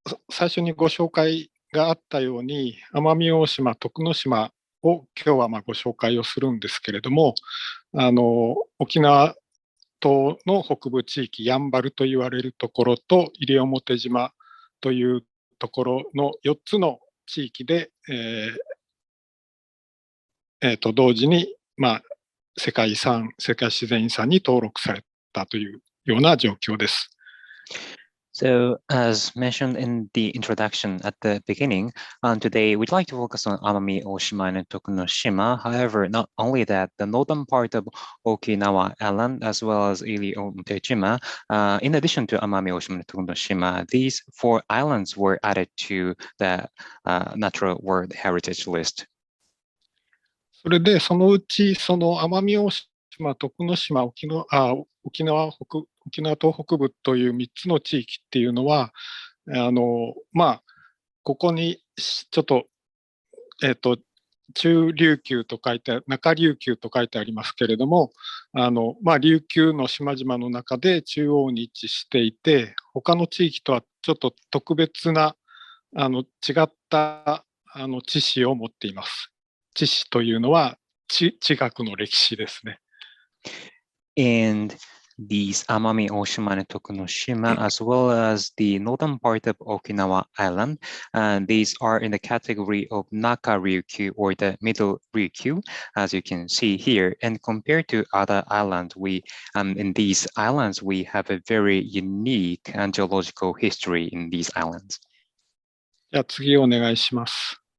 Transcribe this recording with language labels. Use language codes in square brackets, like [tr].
[ja] 最初にご紹介があったように、奄美大島、徳之島を今日はご紹介をするんですけれども、沖縄島の北部地域、やんばると言われるところと、西表島というところの4つの地域で、同時に、世界自然遺産に登録されたというような状況です。 [en] So, as mentioned in the introduction at the beginning, today we'd like to focus on Amami-Oshima and Tokunoshima. However, not only that, the northern part of Okinawa Island, as well as Iriomote Island, in addition to Amami-Oshima and Tokunoshima, these 4 islands were added to the Natural World Heritage List. [ja] それで、そのうち、その奄美大島、徳之島、沖縄島北部という3つの地域っていうのは、ここにちょっと、中琉球と書いて、中琉球と書いてありますけれども、琉球の島々の中で中央に位置していて、他の地域とはちょっと特別な、違った知識を持っています。知識というのは地学の歴史ですね。 [en] And these Amami-Oshima and Tokunoshima, as well as the northern part of Okinawa Island. And these are in the category of Naka Ryukyu, or the middle Ryukyu, as you can see here. And compared to other islands, in these islands, we have a very unique and geological history in these islands. [ja] じゃあ次お願いします。